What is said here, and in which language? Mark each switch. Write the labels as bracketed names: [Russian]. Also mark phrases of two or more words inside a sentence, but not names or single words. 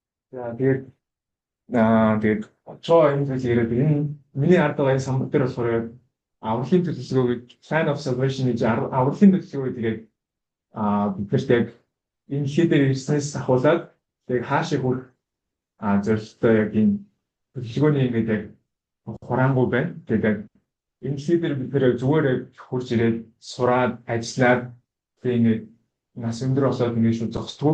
[Mongolian] За тэгээд очоо энэ зүйл яриад энэ миний ард байгаа энэ самбар дээр болохоор авралын төлөвлөгөө гэж [English] plan of salvation [Mongolian] гэж авралын төлөвлөгөө тэгээд биднэрт яг энэ хідээр ирснээс ахуулаад тэгээд хаашаа хүрэх зорилттой яг энэ төлөвлөгөөний ингээд яг хураангуй байна. Тэгээд энэ хідээр бид нэр зүгээр хурж ирээд сураад ажиллаад тэгээд ингээд нас өндөр болоод ингээд шууд зогсдгүй.